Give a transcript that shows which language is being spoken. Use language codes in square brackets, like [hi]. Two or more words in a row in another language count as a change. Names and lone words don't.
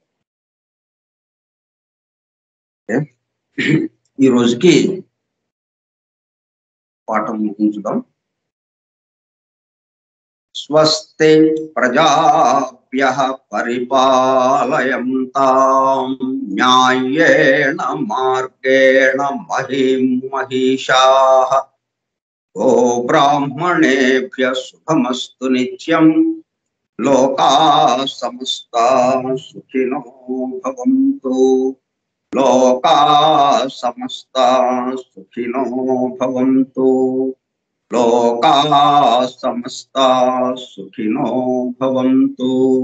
[te] ఈ రోజుకి పాఠం ముగించుదాం. [sa] స్వస్తి ప్రజాభ్యః పరిపాలయంతాం న్యాయేణ మార్గేణ మహిం మహిషాః గో బ్రాహ్మణేభ్యః శుభమస్తు నిత్యం లోకాః సమస్తాః సుఖినో భవంతు. లోకాః సమస్తాః సుఖినో భవంతు. లోకాః సమస్తాః సుఖినో భవంతు.